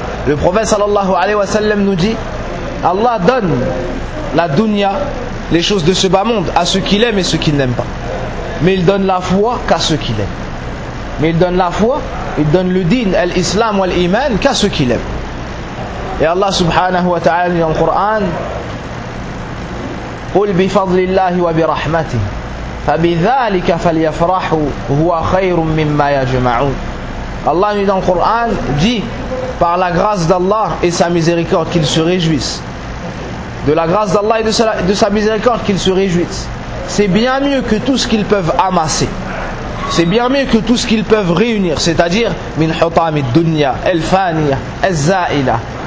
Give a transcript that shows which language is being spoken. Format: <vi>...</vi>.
<fr>Le prophète sallallahu alayhi wa sallam nous dit, Allah donne la dunya, les choses de ce bas monde, à ceux qu'il aime et ceux qu'il n'aime pas. Mais il donne la foi qu'à ceux qu'il aime. Mais il donne la foi, il donne le din, l'islam ou l'iman qu'à ceux qu'il aime. Et Allah subhanahu wa ta'ala dit dans le Coran,</fr> <ar>قُلْ بِفَضْلِ اللَّهِ وَبِرَحْمَتِهِ فَبِذَلِكَ فَلْيَفْرَحُ هُوَ خَيْرٌ مِمَّا يَجْمَعُونَ.</ar> <fr>Allah dit dans le Coran, dit, par la grâce d'Allah et sa miséricorde qu'ils se réjouissent. De la grâce d'Allah et de sa miséricorde qu'ils se réjouissent. C'est bien mieux que tout ce qu'ils peuvent amasser. C'est bien mieux que tout ce qu'ils peuvent réunir, c'est-à-dire</fr> <ar>min hutamid dunya, al faniya, al za'ila.</ar>